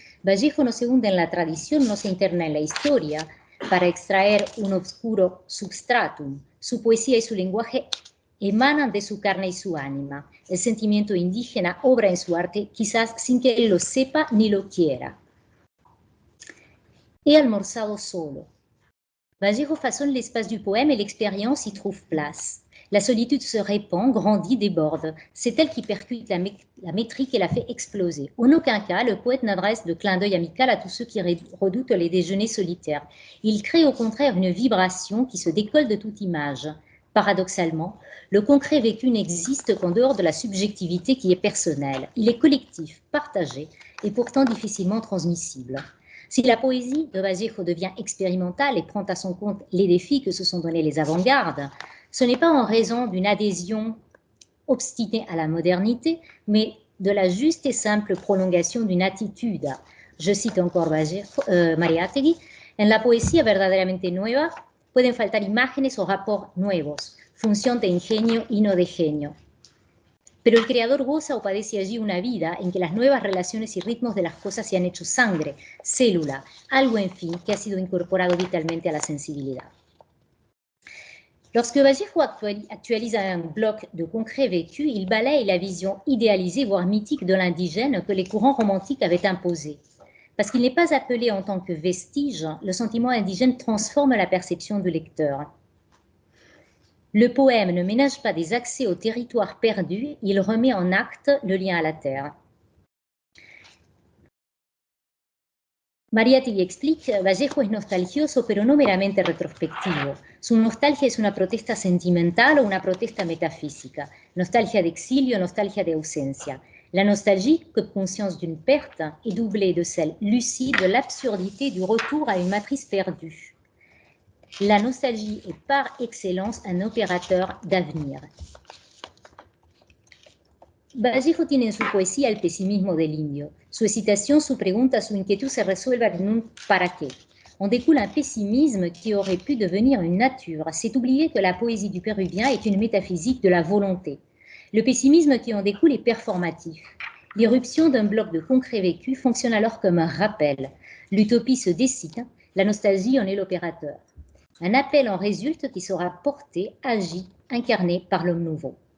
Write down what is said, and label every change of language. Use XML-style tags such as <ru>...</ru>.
<es>Vallejo no se hunde en la tradición, no se interna en la historia para extraer un obscuro substratum. Su poesía y su lenguaje emanan de su carne y su ánima. El sentimiento indígena obra en su arte, quizás sin que él lo sepa ni lo quiera. He almorzado solo.</es> <fr>Vallejo façonne l'espace du poème et l'expérience y trouve place. La solitude se répand, grandit, déborde. C'est elle qui percute la métrique et la fait exploser. En aucun cas, le poète n'adresse de clin d'œil amical à tous ceux qui redoutent les déjeuners solitaires. Il crée au contraire une vibration qui se décolle de toute image. Paradoxalement, le concret vécu n'existe qu'en dehors de la subjectivité qui est personnelle. Il est collectif, partagé et pourtant difficilement transmissible. Si la poésie de Vallejo devient expérimentale et prend à son compte les défis que se sont donnés les avant-gardes, ce n'est pas en raison d'une adhésion obstinée à la modernité, mais de la juste et simple prolongation d'une attitude. Je cite encore</fr> <es>Mariátegui, en la poesía verdaderamente nueva pueden faltar imágenes o rapports nuevos, función de ingenio y no de genio. Pero el creador goza o padece allí una vida en que las nuevas relaciones y ritmos de las cosas se han hecho sangre, célula, algo en fin que ha sido incorporado vitalmente a la sensibilidad.</es> <fr>Lorsque Vallejo actualise un bloc de concret vécu, il balaye la vision idéalisée, voire mythique de l'indigène que les courants romantiques avaient imposée. Parce qu'il n'est pas appelé en tant que vestige, le sentiment indigène transforme la perception du lecteur. Le poème ne ménage pas des accès au territoire perdu, il remet en acte le lien à la terre.</fr> <es>Mariátegui</es> <fr>explique,</fr> <es>Vallejo es nostalgioso, pero no meramente retrospectivo. Su nostalgia es una protesta sentimental o una protesta metafísica. Nostalgia de exilio, nostalgia de ausencia.</es> <fr>La nostalgie, comme conscience d'une perte, est doublée de celle lucide de l'absurdité du retour à une matrice perdue. La nostalgie est par excellence un opérateur d'avenir.</fr> <es>Vallejo tiene en su poesía el pesimismo del indio. Su hésitación, su pregunta, su inquietud se resuelven en un ¿para qué?</es> <fr>On découle un pessimisme qui aurait pu devenir une nature. C'est oublier que la poésie du Péruvien est une métaphysique de la volonté. Le pessimisme qui en découle est performatif. L'irruption d'un bloc de concret vécu fonctionne alors comme un rappel. L'utopie se décide, la nostalgie en est l'opérateur. Un appel en résulte qui sera porté, agi, incarné par l'homme nouveau.</fr>